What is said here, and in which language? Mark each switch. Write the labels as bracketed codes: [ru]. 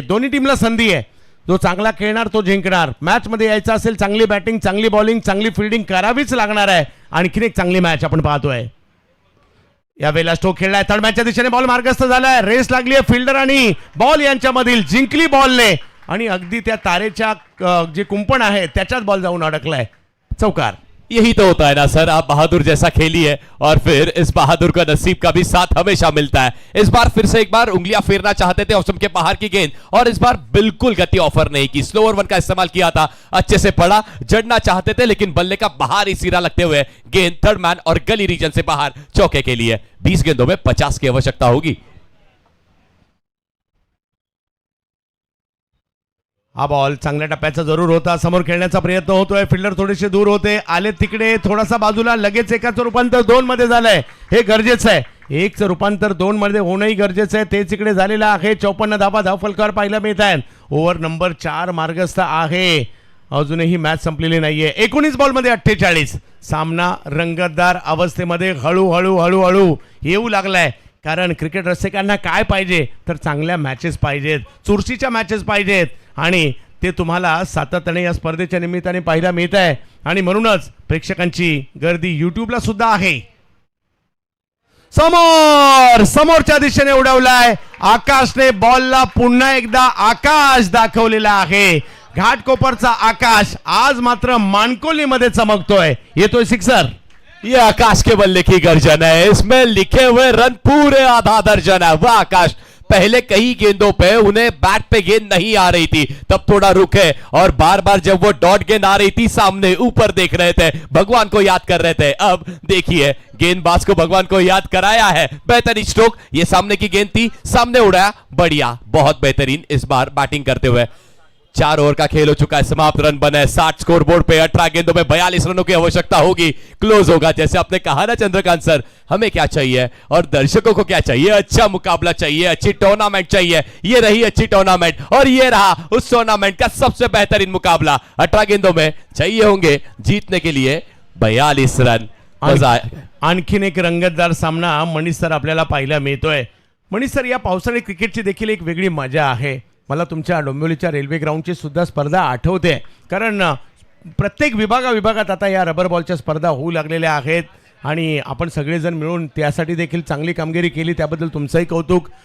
[mr] दोन्ही टीमला संधी आहे. जो चांगला खेळणार तो जिंकणार. मॅच मध्ये यायचं असेल चांगली बॅटिंग, चांगली बॉलिंग, चांगली फिल्डिंग करावीच लागणार आहे. आणखीन एक चांगली मॅच आपण पाहतोय. यावेळेला स्ट्रोक खेळलाय, थर्ड मॅचच्या दिशेने बॉल मार्गस्थ झालाय. रेस लागली आहे फिल्डर आणि बॉल यांच्यामधील, जिंकली बॉलने आणि अगदी त्या तारेच्या जे कुंपण आहे त्याच्यात बॉल जाऊन अडकलाय. चौकार. [hi] यही तो होता है ना सर, आप बहादुर जैसा खेलिए और फिर इस बहादुर का नसीब का भी साथ हमेशा मिलता है. इस बार फिर से एक बार उंगलियां फेरना चाहते थे औसम के बाहर की गेंद और इस बार बिल्कुल गति ऑफर नहीं की. स्लोअर वन का इस्तेमाल किया था, अच्छे से पड़ा, जड़ना चाहते थे लेकिन बल्ले का बाहर ही सिरा लगते हुए गेंद थर्ड मैन और गली रीजन से बाहर चौके के लिए. 20 गेंदों में 50 की आवश्यकता होगी. [mr] हा बॉल चांगल्या टप्प्याचा जरूर होता. समोर खेळण्याचा प्रयत्न होतोय. फिल्डर थोडेसे दूर होते, आले तिकडे थोडासा बाजूला. लगेच एकाचं रूपांतर 2 मध्ये झालंय, हे गरजेचं आहे. 1चं रूपांतर 2 मध्ये होणंही गरजेचं आहे. तेच इकडे झालेलं आहे. 54 धावा धाव फलकावर पाहायला मिळत आहेत. ओव्हर नंबर 4 मार्गस्थ आहे. अजूनही मॅच संपलेली नाहीये. 19 बॉल मध्ये 48. सामना रंगतदार अवस्थेमध्ये हळूहळू येऊ लागलाय. कारण क्रिकेट रसिकांना काय पाहिजे तर चांगल्या मॅचेस पाहिजेत, चुरशीच्या मॅचेस पाहिजेत आणि ते तुम्हाला सातत्याने या स्पर्धेच्या निमित्ताने पाहायला मिळत आहे. आणि म्हणूनच प्रेक्षकांची गर्दी युट्यूबला सुद्धा आहे. समोरच्या दिशेने उडवलाय आकाशने. बॉलला पुन्हा एकदा आकाश दाखवलेला आहे. घाटकोपरचा आकाश आज मात्र मानकोलीमध्ये चमकतोय. येतोय सिक्सर. [hi] ये आकाश के बल्ले की गर्जन है, इसमें लिखे हुए रन पूरे आधा दर्जन है. वह आकाश पहले कई गेंदों पे उन्हें बैट पे गेंद नहीं आ रही थी, तब थोड़ा रुके और बार बार जब वो डॉट गेंद आ रही थी सामने ऊपर देख रहे थे, भगवान को याद कर रहे थे. अब देखिए गेंदबाज को भगवान को याद कराया है. बेहतरीन स्ट्रोक, ये सामने की गेंद थी, सामने उड़ाया, बढ़िया, बहुत बेहतरीन इस बार बैटिंग करते हुए. 4 ओवर का खेल हो चुका है, समाप्त रन बने 60 स्कोर बोर्ड पे। 18 गेंदों में 42 रनों की आवश्यकता होगी, क्लोज होगा। जैसे आपने कहा ना चंद्रकांत सर, हमें क्या चाहिए और दर्शकों को क्या चाहिए? अच्छा मुकाबला चाहिए, अच्छी टूर्नामेंट चाहिए। ये रही अच्छी टूर्नामेंट और ये रहा उस टूर्नामेंट का सबसे बेहतरीन मुकाबला। 18 गेंदों में चाहिए होंगे जीतने के लिए 42 रन। मजा [mr] आणखीन एक रंगतदार सामना मनीष सर आपल्याला पाहायला मिळतोय। मनीष सर, या पावसाळी क्रिकेटची देखील एक वेगळी मजा आहे। मला तुमच्या डोंबिवलीच्या रेल्वे ग्राउंडची सुद्धा स्पर्धा आठवते, कारण प्रत्येक विभागात आता या रबर बॉलच्या स्पर्धा होऊ लागलेल्या आहेत आणि आपण सगळेजण मिळून त्यासाठी देखील चांगली कामगिरी केली, त्याबद्दल तुमचंही कौतुक।